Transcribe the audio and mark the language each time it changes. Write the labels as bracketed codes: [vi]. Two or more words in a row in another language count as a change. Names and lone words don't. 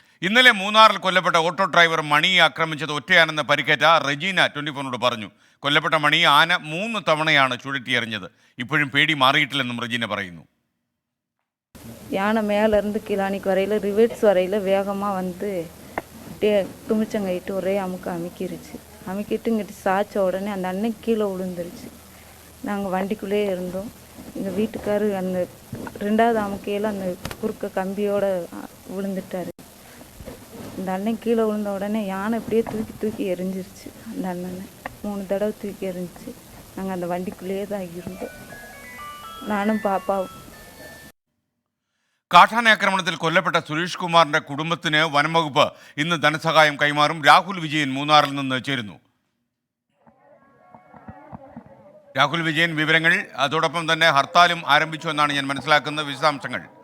[ml] ഇന്നലെ മൂന്നാറിൽ കൊല്ലപ്പെട്ട ഓട്ടോ ഡ്രൈവർ മണിയെ ആക്രമിച്ചത് ഒറ്റയാനെന്ന് പരിക്കേറ്റ റെജീന 24 പറഞ്ഞു. കൊല്ലപ്പെട്ട മണിയെ ആന 3 തവണയാണ് ചുഴറ്റി എറിഞ്ഞത്. ഇപ്പോഴും പേടി മാറിയിട്ടില്ലെന്നും റെജീന പറയുന്നു. [ta] யானை மேலேருந்து கிளானிக்கு வரையில் ரிவர்ஸ் வரையில் வேகமாக வந்து துமிச்சங்கைட்டு ஒரே அமுக்கிருச்சு. அமுக்கிட்டு இங்கிட்டு சாய்ச்ச உடனே அந்த அன்னைக்கு கீழே விழுந்துருச்சு. நாங்கள் வண்டிக்குள்ளேயே இருந்தோம். எங்கள் வீட்டுக்காரர் அந்த 2வது அமுக்கையில் அந்த குறுக்க கம்பியோடு விழுந்துட்டார். அந்த அண்ணன் கீழே விழுந்த உடனே யானை இப்படியே தூக்கி எரிஞ்சிருச்சு. அந்த அண்ணனை 3 தடவை தூக்கி எரிஞ்சிச்சு. நாங்கள் அந்த வண்டிக்குள்ளேயே தான் இருந்தோம், நானும் பாப்பாவும். [ml] കാട്ടാന ആക്രമണത്തിൽ കൊല്ലപ്പെട്ട സുരേഷ് കുമാറിന്റെ കുടുംബത്തിന് വനംവകുപ്പ് ഇന്ന് ധനസഹായം കൈമാറും. രാഹുൽ വിജയൻ മൂന്നാറിൽ നിന്ന് ചേരുന്നു. രാഹുൽ വിജയൻ, വിവരങ്ങൾ. അതോടൊപ്പം തന്നെ ഹർത്താലും ആരംഭിച്ചു എന്നാണ് ഞാൻ മനസ്സിലാക്കുന്ന വിശദാംശങ്ങൾ.